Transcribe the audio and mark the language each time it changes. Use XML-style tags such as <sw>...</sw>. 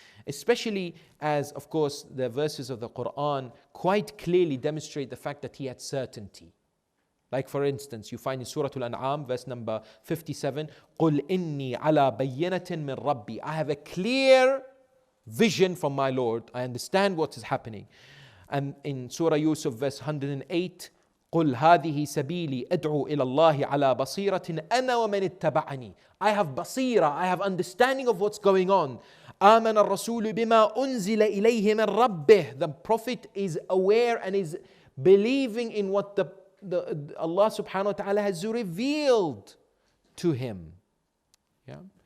<en>Especially as, of course, the verses of the Qur'an quite clearly demonstrate the fact that he had certainty. Like for instance, you find in Surah Al-An'am, verse number 57,</en> <ar>قُلْ إِنِّي عَلَى بَيِّنَةٍ مِّن رَبِّي.</ar> <en>I have a clear vision from my Lord. I understand what is happening. And in Surah Yusuf, verse 108,</en> <ar>قُلْ هَذِهِ سَبِيلِي أَدْعُو إِلَى اللَّهِ عَلَى بَصِيرَةٍ أَنَا وَمَنِ اتَّبَعَنِي.</ar> <en>I have basira, I have understanding of what's going on.</en> <ar>آمَنَ الرَّسُولُ بِمَا أُنزِلَ إِلَيْهِ مِن رَبِّهِ.</ar> <en>The Prophet is aware and is believing in what Allah subhanahu wa ta'ala has revealed to him. Yeah.</en>